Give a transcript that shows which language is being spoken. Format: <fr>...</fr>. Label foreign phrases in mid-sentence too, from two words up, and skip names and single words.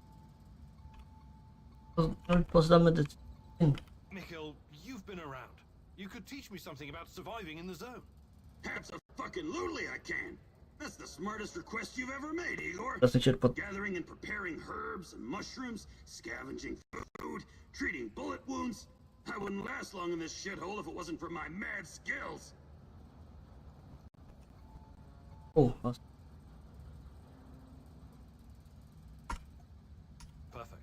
<ro>Nu poți da mă de...</ro> <en>Mikhail, you've been around. You could teach me something about surviving in the zone. Abso-fucking-lutely I can. That's the smartest request you've ever made, Igor.</en> <ro>Să încerc pot.</ro> <en>Gathering and preparing herbs and mushrooms, scavenging food, treating bullet wounds. I wouldn't last long in this shithole if it wasn't for my mad skills.</en> <ro>Oh, asta. Perfect.</ro>